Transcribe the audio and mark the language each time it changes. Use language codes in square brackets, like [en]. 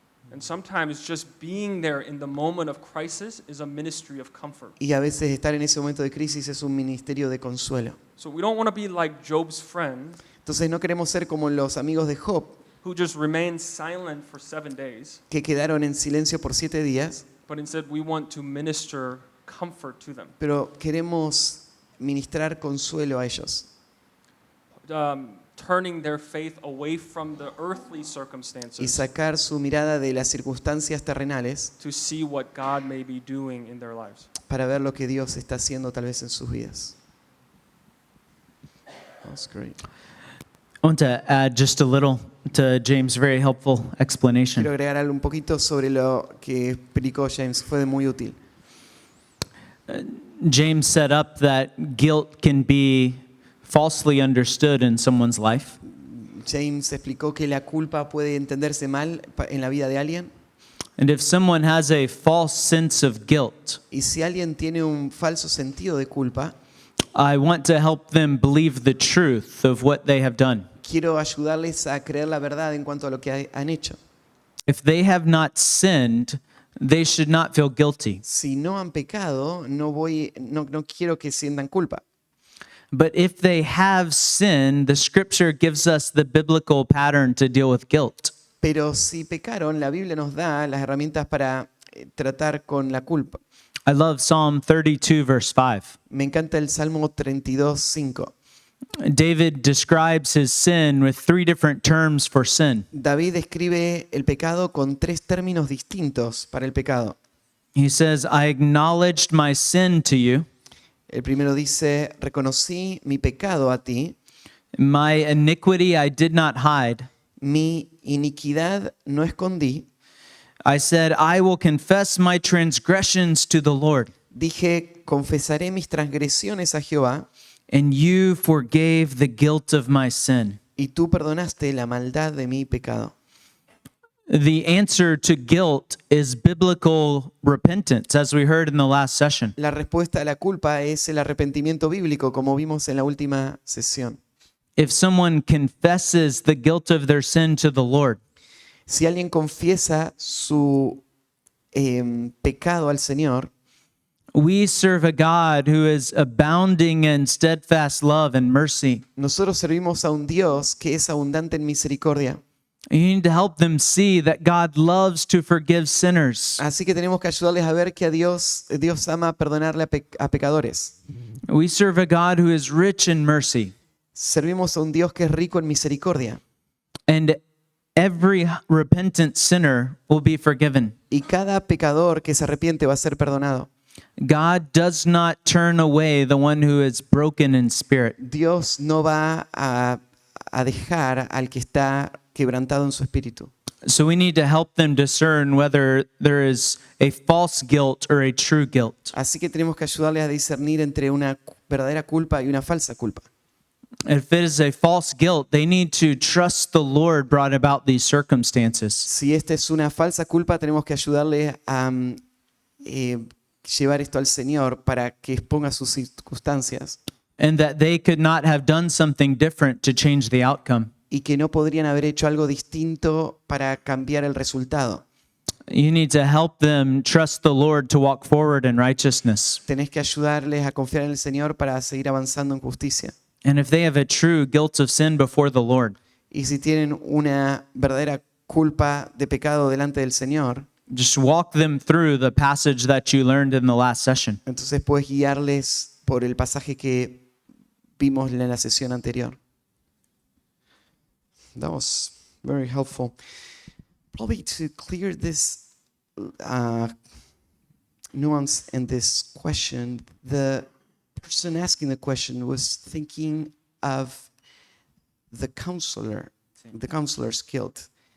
[en] And sometimes just being there in the moment of crisis is a ministry of comfort. [es] Y a veces estar en ese momento de crisis es un ministerio de consuelo. [en] So we don't want to be like Job's friend [es] Entonces no queremos ser como los amigos de Job, [en] who just remained silent for 7 days, [es] que quedaron en silencio por 7 días, [en] but instead we want to minister comfort to them. [es] pero queremos ministrar consuelo a ellos. [en] Turning their faith away from the earthly [es] Y [en] circumstances [es] sacar su mirada de las circunstancias terrenales [en] to see what God may be doing in their lives. [es] para ver lo que Dios está haciendo tal vez en sus vidas. [en] That's great. I want to add just a little to James' very helpful explanation. [es] Quiero agregar algo un poquito sobre lo que explicó James, fue muy útil. [en] James set up that guilt can be falsely understood in someone's life. [es] James explicó que la culpa puede entenderse mal en la vida de alguien, [en] And if someone has a false sense of guilt, [es] y si alguien tiene un falso sentido de culpa, [en] I want to help them believe the truth of what they have done. [es] quiero ayudarles a creer la verdad en cuanto a lo que han hecho. [en] If they have not sinned, they should not feel guilty. [es] Si no han pecado, no quiero que sientan culpa. [en] But if they have sinned, the scripture gives us the biblical pattern to deal with guilt. [es] Pero si pecaron, la Biblia nos da las herramientas para tratar con la culpa. [en] I love Psalm 32, verse 5. [es] Me encanta el Salmo 32:5. [en] David describes his sin with 3 different terms for sin. [es] David describe el pecado con 3 términos distintos para el pecado. [en] He says, I acknowledged my sin to you. [es] El primero dice, reconocí mi pecado a ti, [en] My iniquity I did not hide. [es] mi iniquidad no escondí. [en] I said, I will confess my transgressions to the Lord, [es] Dije, confesaré mis transgresiones a Jehová, [en] and you forgave the guilt of my sin. [es] y tú perdonaste la maldad de mi pecado. [en] The answer to guilt is biblical repentance, as we heard in the last session. [es] La respuesta a la culpa es el arrepentimiento bíblico, como vimos en la última sesión. [en] If someone confesses the guilt of their sin to the Lord, [es] Si alguien confiesa su pecado al Señor, [en] we serve a God who is abounding in steadfast love and mercy. [es] nosotros servimos a un Dios que es abundante en misericordia. [en] You need to help them see that God loves to forgive sinners. [es] Así que tenemos que ayudarles a ver que Dios ama perdonarle a pecadores. [en] We serve a God who is rich in mercy, [es] Servimos a un Dios que es rico en misericordia. [en] and every repentant sinner will be forgiven. [es] Y cada pecador que se arrepiente va a ser perdonado. [en] God does not turn away the one who is broken in spirit. [es] Dios no va a dejar al que está quebrantado en su espíritu. [en] So we need to help them discern whether there is a false guilt or a true guilt. [es] Así que tenemos que ayudarles a discernir entre una verdadera culpa y una falsa culpa. [en] If it is a false guilt, they need to trust the Lord brought about these circumstances. [es] Si esta es una falsa culpa, tenemos que ayudarles a llevar esto al Señor para que exponga sus circunstancias [en] And that they could not have done something different to change the outcome. [es] y que no podrían haber hecho algo distinto para cambiar el resultado. [en] You need to help them trust the Lord to walk forward in righteousness. [es] Tenés que ayudarles a confiar en el Señor para seguir avanzando en justicia. [en] And if they have a true guilt of sin before the Lord, [es] Y si tienen una verdadera culpa de pecado delante del Señor, [en] just walk them through the passage that you learned in the last session. [es] entonces puedes guiarles por el pasaje que vimos en la sesión anterior. [en] That was very helpful. Probably to clear this nuance in this question, the person asking the question was thinking of the counselor's guilt.